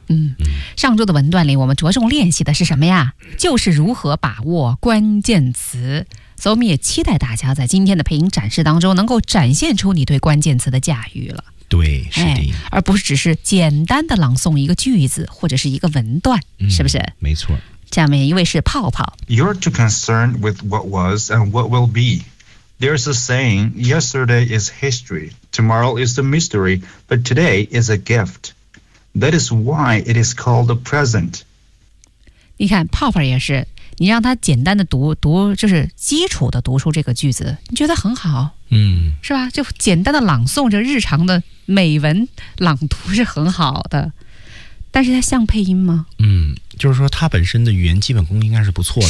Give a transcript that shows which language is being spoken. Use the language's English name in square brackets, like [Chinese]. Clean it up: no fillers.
[Chinese] 嗯，上周的文段里我们着重练习的是什么呀？就是如何把握关键词。所以我们也期待大家在今天的配音展示当中能够展现出你对关键词的驾驭了。对，是的、哎、而不是只是简单的朗诵一个句子或者是一个文段、嗯、是不是？没错。下面一位是泡泡。 [English] You're too concerned with what was and what will be. There's a saying, yesterday is historyTomorrow is the mystery, but today is a gift. That is why it is called a present. [Chinese] 你看，泡泡也是，你让他简单的读，就是基础的读出这个句子，你觉得很好，嗯，是吧？就简单的朗诵着日常的美文朗读是很好的，但是它像配音吗？嗯，就是说他本身的语言基本功应该是不错的。